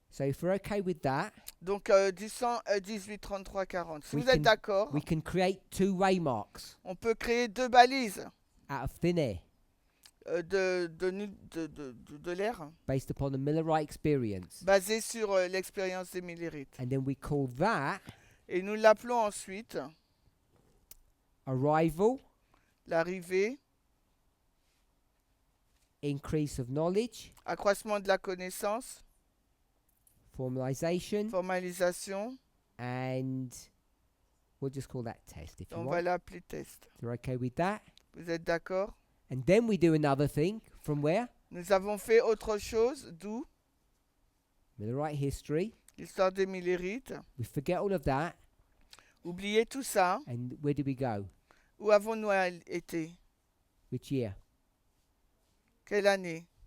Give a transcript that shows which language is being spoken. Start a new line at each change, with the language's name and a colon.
English: So if we're okay with that,
French: Donc 18, 33, 40. Si
English: We
French: vous êtes
English: can-
French: d'accord,
English: we can create two waymarks
French: on peut créer 2 balises
English: out of thin air
French: de l'air
English: based upon the Millerite experience.
French: basées sur l'expérience des Millérites.
English: And then we call that
French: Et nous l'appelons ensuite
English: arrival,
French: l'arrivée,
English: increase of knowledge,
French: accroissement de la connaissance,
English: formalization,
French: formalisation.
English: and we'll just call that test if you
French: On va
English: want.
French: l'appeler test.
English: You're okay with that?
French: Vous êtes d'accord?
English: And then we do another thing from where?
French: Nous avons fait autre chose, d'où
English: Millerite history.
French: l'histoire des Millérites.
English: We forget all of that,
French: Oubliez tout ça.
English: and where do we go?
French: Où avons-nous été?
English: Which year?
French: Quelle année?